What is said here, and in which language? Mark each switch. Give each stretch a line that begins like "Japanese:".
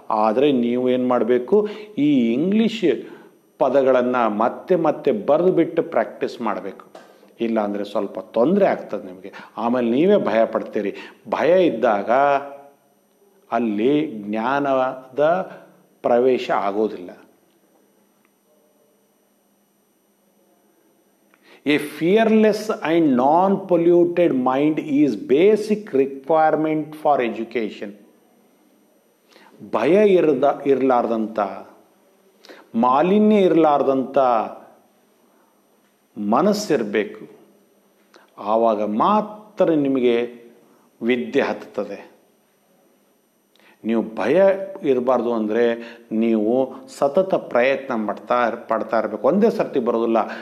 Kannada: ಆದರೆ ನೀವು ಏನು ಮಾಡಬೇಕು, ಈ ಇಂಗ್ಲೀಷ್ ಪದಗಳನ್ನು ಮತ್ತೆ ಮತ್ತೆ ಬರೆದು ಬಿಟ್ಟು ಪ್ರಾಕ್ಟೀಸ್ ಮಾಡಬೇಕು. ಇಲ್ಲ ಅಂದರೆ ಸ್ವಲ್ಪ ತೊಂದರೆ ಆಗ್ತದೆ ನಿಮಗೆ. ಆಮೇಲೆ ನೀವೇ ಭಯ ಪಡ್ತೀರಿ. ಭಯ ಇದ್ದಾಗ ಅಲ್ಲಿ ಜ್ಞಾನದ ಪ್ರವೇಶ ಆಗೋದಿಲ್ಲ.
English: A fearless and non-polluted mind is basic requirement for education.
Kannada: ಭಯ ಇರಲಾರ್ದಂಥ, ಮಾಲಿನ್ಯ ಇರಲಾರ್ದಂಥ ಮನಸ್ಸಿರಬೇಕು. ಆವಾಗ ಮಾತ್ರ ನಿಮಗೆ ವಿದ್ಯೆ ಹತ್ತುತ್ತದೆ. ನೀವು ಭಯ ಇರಬಾರ್ದು ಅಂದರೆ ನೀವು ಸತತ ಪ್ರಯತ್ನ ಪಡ್ತಾ ಇರಬೇಕು. ಒಂದೇ ಸರ್ತಿ ಬರೋದಿಲ್ಲ.